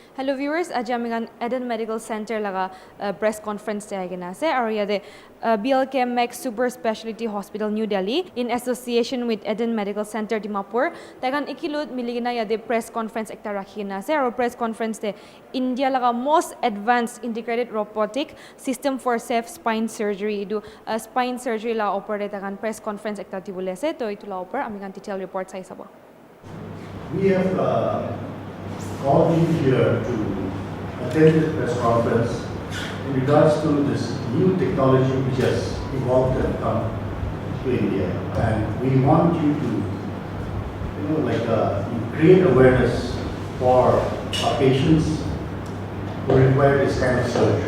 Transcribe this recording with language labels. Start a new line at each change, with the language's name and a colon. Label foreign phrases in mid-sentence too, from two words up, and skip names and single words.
English: Hello viewers,
Naga Pidgin: aji ami Eden Medical Center laga
English: press conference
Naga Pidgin: te agena ase aru yate Blk-Max Super Speciality Hospital New Delhi
English: in association with
Naga Pidgin: Eden Medical Center Dimapur tagan ikilut miligina yate
English: press conference
Naga Pidgin: ekta rakhina ase aru
English: press conference
Naga Pidgin: te India laga
English: most advanced integrated robotic system for safe spine surgery
Naga Pidgin: do
English: spine surgery
Naga Pidgin: la opor tagan
English: press conference
Naga Pidgin: ekta dibole ase to itu la opor ami
English: detail report
Naga Pidgin: sai sabo.
English: We have called you here to attend this press conference in regards to this new technology which has evolved and come to India. And we want you to, create awareness for our patients who require this kind of surgery.